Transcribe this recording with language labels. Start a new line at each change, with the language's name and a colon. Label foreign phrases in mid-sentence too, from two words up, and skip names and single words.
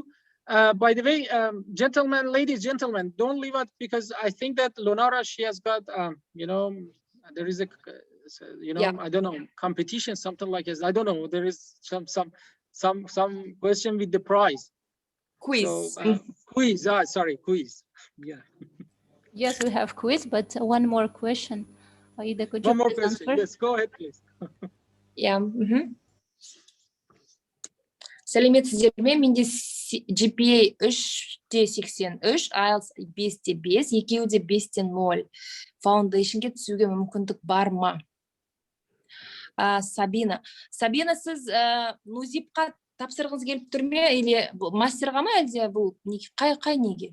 English: By the way, gentlemen, ladies, gentlemen, don't leave out, because I think that Lonara, she has got, there is a, I don't know, competition, something like this. I don't know. There is some question with the prize. Quiz. So, quiz. Sorry, quiz. Yeah. Yes, we have quiz, but one more question. Aida, could you one more question. Yes, go ahead, please. Yeah.
Kazakh: Сәлеметсіздер ме? Менде GPA 3.83, IELTS 5.5, екеуі де 5.0. Foundation'ге түсуге мүмкіндік бар ма? Сабина, сіз нузипқа тапсырғыңыз келіп тұр ме, или мастерға ма, әлде бұл қай неге?